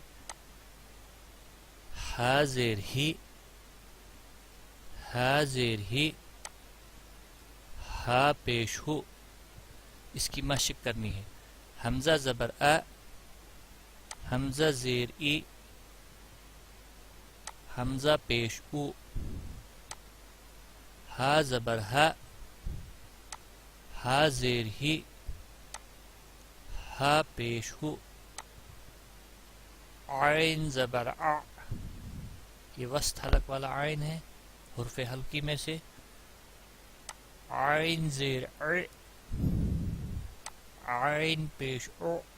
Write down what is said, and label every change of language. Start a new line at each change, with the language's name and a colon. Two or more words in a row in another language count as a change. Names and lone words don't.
Urdu: ہا زیر ہی، ہا زیر ہی، ہا پیش ہو۔ اس کی مشق کرنی ہے۔ حمزہ زبر آ، حمزہ زیر ای، حمزہ پیش او۔ ہا زبر ہا، ہا زیر ہی، ہا پیش ہو۔ عین زبر آ، یہ وسط حلق والا عین ہے حرف حلقی میں سے۔ عین زیر ع، عین پیش او۔